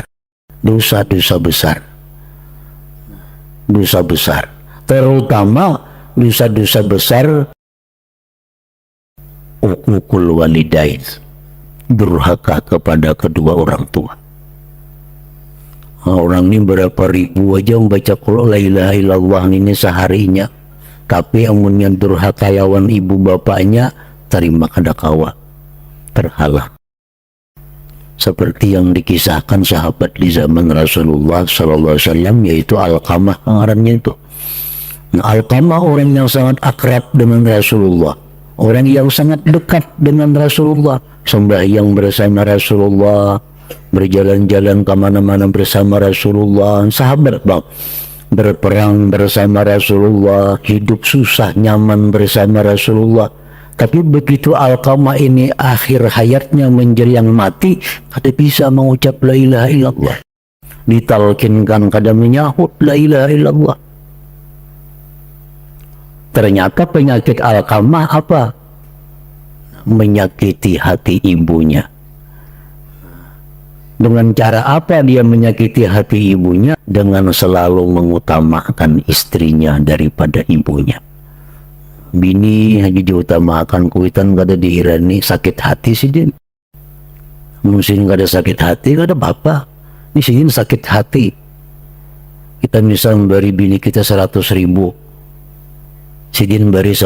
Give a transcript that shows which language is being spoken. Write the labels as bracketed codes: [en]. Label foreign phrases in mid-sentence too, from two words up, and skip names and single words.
[id] Dosa-dosa besar, terutama dosa-dosa besar [ar] uququl walidain, [id] durhaka kepada kedua orang tua. [bjn] Orang ini berapa ribu aja membaca [ar] qul la ilaha illallah [bjn] ini seharinya, tapi amunnya durhaka lawan ibu bapaknya terima kada kawa, terhalang. [id] Seperti yang dikisahkan sahabat di zaman Rasulullah [ar] Sallallahu Alaihi Wasallam, [bjn] yaitu Alqamah pengarannya itu. [id] Nah, Alqamah orang yang sangat akrab dengan Rasulullah, orang yang sangat dekat dengan Rasulullah, sembahyang bersama Rasulullah, berjalan-jalan kemana-mana bersama Rasulullah, sahabat bang, berperang bersama Rasulullah, hidup susah nyaman bersama Rasulullah. Tapi begitu Alqamah ini akhir hayatnya menjelang mati, kada bisa mengucap [ar] la ilaha illallah. [bjn] Ditalkinkan kada menyahut [ar] la ilaha illallah. [id] Ternyata penyakit Alqamah apa? Menyakiti hati ibunya. Dengan cara apa dia menyakiti hati ibunya? Dengan selalu mengutamakan istrinya daripada ibunya. [bjn] Bini hanya diutamakan kuitan kada diirani sakit hati sih din. Mungkin kada sakit hati kada apa. Ini sih sakit hati. Kita misal beri bini kita 100.000, sidin beri 10.000.